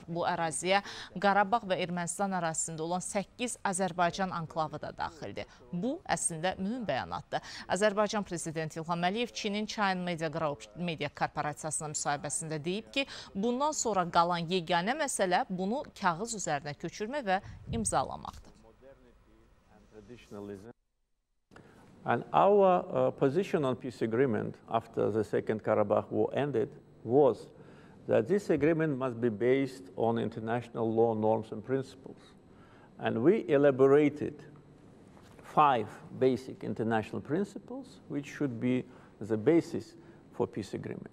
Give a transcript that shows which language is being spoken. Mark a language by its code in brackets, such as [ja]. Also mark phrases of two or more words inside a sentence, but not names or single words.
[az] Bu əraziyə Qarabağ və Ermənistan ərazisində olan 8 Azərbaycan anklavı da daxildir. Bu, əslində mühüm bəyanatdır. Azərbaycan Prezidenti İlham Əliyev Çinin China Media Korporasiyasına müsahibəsində deyib ki, bundan sonra qalan yeganə məsələ bunu kağız üzərinə köçürmə və imzalamaqdır. [en] And our position on peace agreement after the Second Karabakh War ended was that this agreement must be based on international law, norms and principles. And we elaborated 5 basic international principles which should be the basis for peace agreement.